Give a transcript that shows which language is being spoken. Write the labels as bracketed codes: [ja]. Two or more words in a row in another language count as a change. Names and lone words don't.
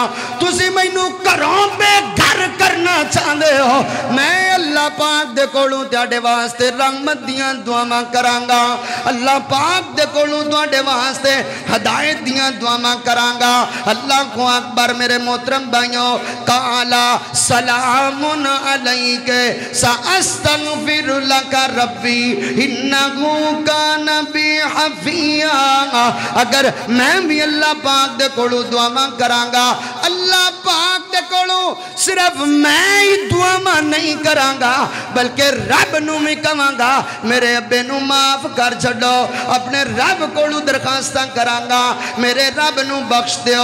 [pa] تسیں مینوں گھروں بے گھر کرنا چاہتے ہو میں اللہ پاک دے کولوں تیرے واسطے رحمت دیاں دعاواں کراں گا. اللہ پاک دے کولوں تہاڈے واسطے ہدایت دیاں دعاواں کراں گا. اللہ کو اکبر میرے محترم بھائیوں [ar] قال سلام عليك سأستغفر لك ربي إنه كان بي حفيا. [pa] اگر میں بھی اللہ پاک دے کولوں دعاواں کراں گا اللہ پاک دے کولوں صرف میں ہی دعاواں نہیں کراں گا بلکہ رب نوں بھی کہاں گا میرے ابے نوں معاف کر چھڈو اپنے رب کولوں درخواستاں کراں گا میرے رب نوں بخش دیو.